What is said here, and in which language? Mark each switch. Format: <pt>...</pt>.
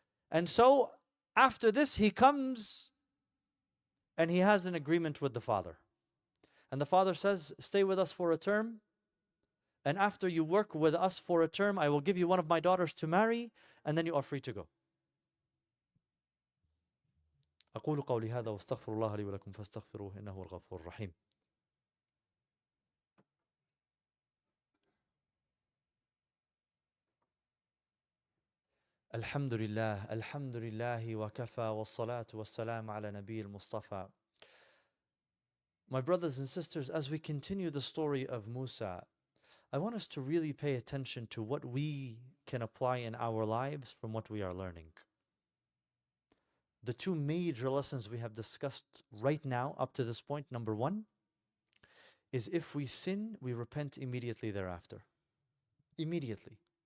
<en>And so after this, he comes and he has an agreement with the father. And the father says, "Stay with us for a term, and after you work with us for a term, I will give you one of my daughters to marry, and then you are free to go."</en> <ar>أقول قولي هذا واستغفر الله لي ولكم فاستغفروه إنه هو الغفور الرحيم. الحمد لله وكفى والصلاة والسلام على نبي المصطفى.</ar> <en>My brothers and sisters, as we continue the story of Musa, I want us to really pay attention to what we can apply in our lives from what we are learning. The two major lessons we have discussed right now up to this point, number one, is if we sin, we repent immediately thereafter. Immediately.</en>